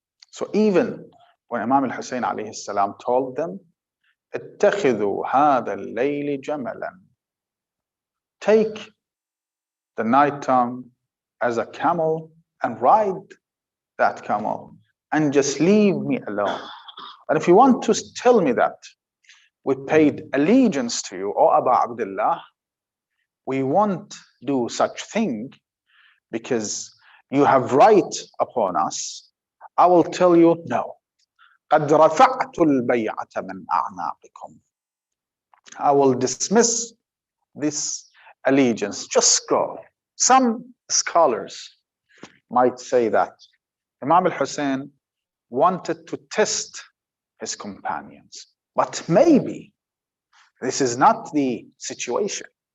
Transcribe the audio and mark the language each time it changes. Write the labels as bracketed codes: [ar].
[en] So even when Imam al-Hussein alayhi salam told them, [ar] اتخذوا هذا الليل جملا, [en] take the night time as a camel and ride that camel and just leave me alone. And if you want to tell me that we paid allegiance to you, O Aba Abdullah, we won't do such thing because you have right upon us, I will tell you no. [ar] قد رفعت البيعة من أعناقكم. [en] I will dismiss this allegiance. Just go. Some scholars might say that Imam al-Hussein wanted to test his companions, but maybe this is not the situation.